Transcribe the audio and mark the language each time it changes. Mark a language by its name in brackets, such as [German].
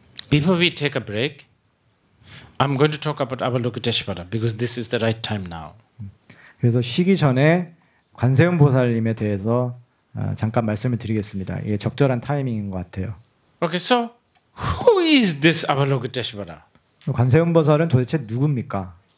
[English] Before we take a break, I'm going to talk about Avalokiteshvara because this is the right time now. [Korean] 그래서 쉬기 전에 관세음 보살님에 대해서 잠깐 말씀을 드리겠습니다. 이게 적절한 타이밍인 것 같아요. [English] Okay, so who is this Avalokiteshvara? [Korean] 관세음 보살은 도대체 누굽니까?